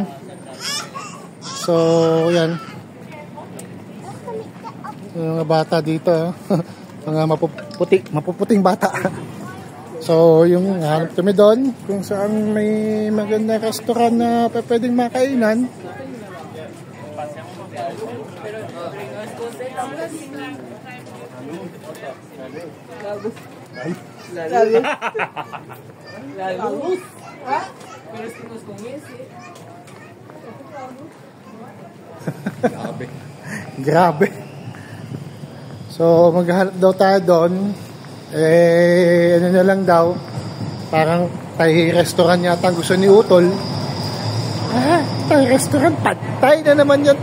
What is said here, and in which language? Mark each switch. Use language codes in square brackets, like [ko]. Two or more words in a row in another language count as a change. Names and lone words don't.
[tl] So, yan. Mga bata dito. Mga mapuputing bata. So, yung hanap kami doon kung saan may magandang restaurant na pwedeng makainan. [es] Luz. ¿Ah? Pero es que no es con ese. [tl] Grabe. Grabe. So, maghahanap daw tayo doon. Ano na lang daw. Parang [en] Thai restaurant [tl] yata gusto ni Utol. [en] Thai restaurant. [tl] Patay na naman yun.